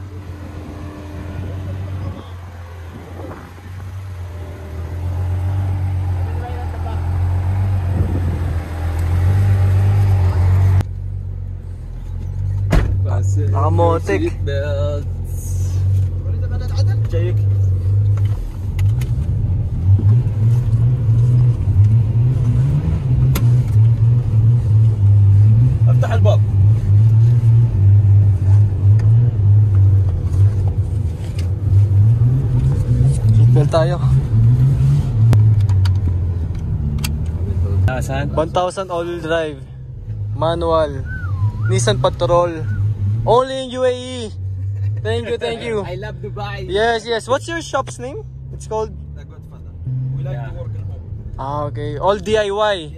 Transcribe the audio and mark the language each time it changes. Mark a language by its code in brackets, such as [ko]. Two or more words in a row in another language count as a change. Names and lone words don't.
[tl] Nakamotik. [en] belts. [ar] جايك. افتح الباب. [tl] Seatbelt tayo. [en] 1,000. 1,000 all-wheel drive. Manual. Nissan Patrol. Only in UAE. Thank you. I love Dubai. Yes. What's your shop's name? It's called? The Godfather. We like to work in home. Ah, okay. All DIY.